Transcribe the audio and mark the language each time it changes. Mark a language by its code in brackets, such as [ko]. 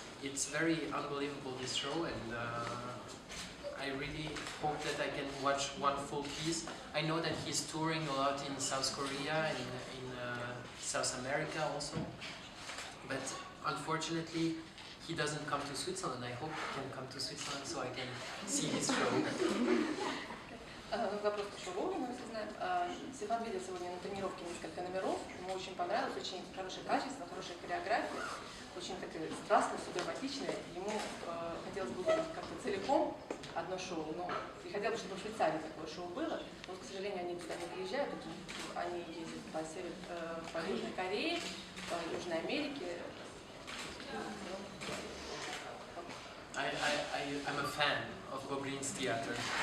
[en] It's very unbelievable, this show, and I really hope that I can watch one full piece. I know that he's touring a lot in South Korea and in South America also, but unfortunately he doesn't come to Switzerland. I hope he can come to Switzerland so I can see his show. [ru] Вопрос по мы все знаем. Стефан видел сегодня на тренировке несколько номеров. Ему очень понравилось, очень хорошее качество, хорошая хореография, очень такая страстная, субдраматичная. Ему хотелось бы увидеть как-то целиком одно шоу, но и хотел бы, чтобы в Швейцарии такое шоу было. Но, к сожалению, они туда не приезжают, они ездят по Южной Корее, по Южной Америке. [en] I'm a fan of Bobrina's theater.